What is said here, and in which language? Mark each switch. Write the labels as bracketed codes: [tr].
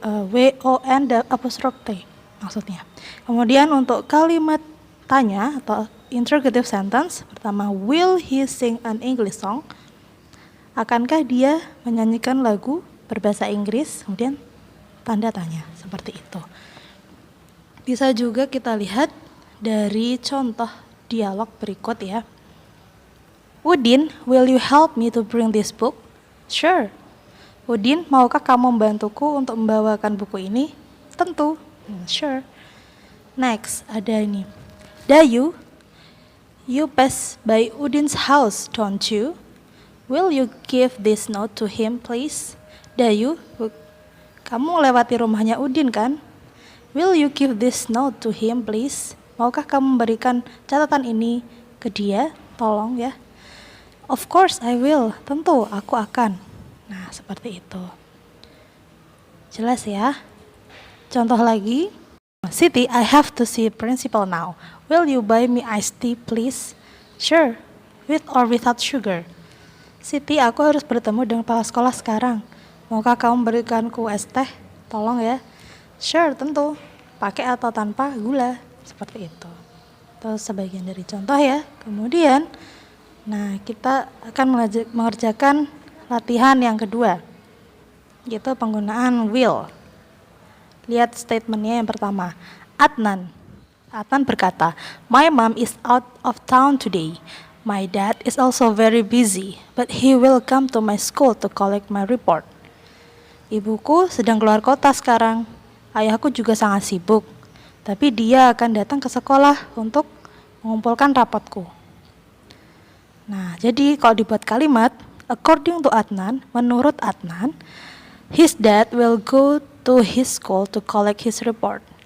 [en] W-O-N-T [id] maksudnya. Kemudian untuk kalimat tanya atau [en] interrogative sentence, [id] pertama, [en] will he sing an English song? [id] Akankah dia menyanyikan lagu berbahasa Inggris? Kemudian tanda tanya, seperti itu. Bisa juga kita lihat dari contoh dialog berikut ya. [en] Udin, will you help me to bring this book? Sure. [id] Udin, maukah kamu membantuku untuk membawakan buku ini? Tentu. [en] Sure. Next, [id] ada ini. [en] Dayu, you pass by Udin's house, don't you? Will you give this note to him, please? [id] Dayu, kamu lewati rumahnya Udin kan? [en] Will you give this note to him, please? [id] Maukah kamu memberikan catatan ini ke dia? Tolong ya. [en] Of course I will, [id] tentu aku akan. Nah, seperti itu. Jelas ya? Contoh lagi. [en] Siti, I have to see principal now. Will you buy me iced tea, please? Sure, with or without sugar. [id] Siti, aku harus bertemu dengan kepala sekolah sekarang. Maukah kamu berikanku es teh? Tolong ya. [en] Sure, [id] tentu. Pakai atau tanpa gula. Seperti itu. Itu sebagian dari contoh ya. Kemudian nah, kita akan mengerjakan latihan yang kedua, yaitu penggunaan will. Lihat statementnya yang pertama. [en] Adnan [id] berkata, [en] my mom is out of town today. My dad is also very busy, but he will come to my school to collect my report. [id] Ibuku sedang keluar kota sekarang. Ayahku juga sangat sibuk, tapi dia akan datang ke sekolah untuk mengumpulkan rapotku. Nah, jadi kalau dibuat kalimat, [en] according to Adnan, [id] menurut Adnan, [en] his dad will go to his school to collect his report.